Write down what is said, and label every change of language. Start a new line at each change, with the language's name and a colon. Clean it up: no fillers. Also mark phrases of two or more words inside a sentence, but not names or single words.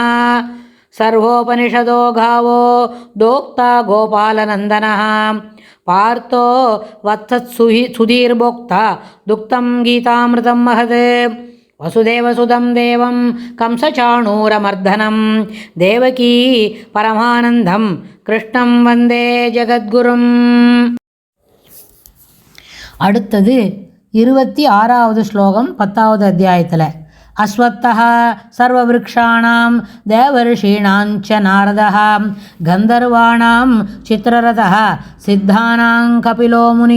Sanskrit: सर्वोपनिषदो गावो दोक्ता गोपालनन्दनः पार्थो वत्सत्सुधीर्भोक्ता दुक्तं गीतामृतं महत्। वसुदेवसुतं देवं कंसचाणूरमर्दनं देवकी परमानन्दं कृष्णं वन्दे ஜகத்குரும்.
Tamil: அடுத்தது 26வது ஸ்லோகம் 10வது அத்தியாயத்தில்.
Sanskrit: अश्वत्थः सर्ववृक्षाणां देवर्षीणां च नारदः गन्धर्वाणां चित्ररथः सिद्धानां कपिलो मुनिः.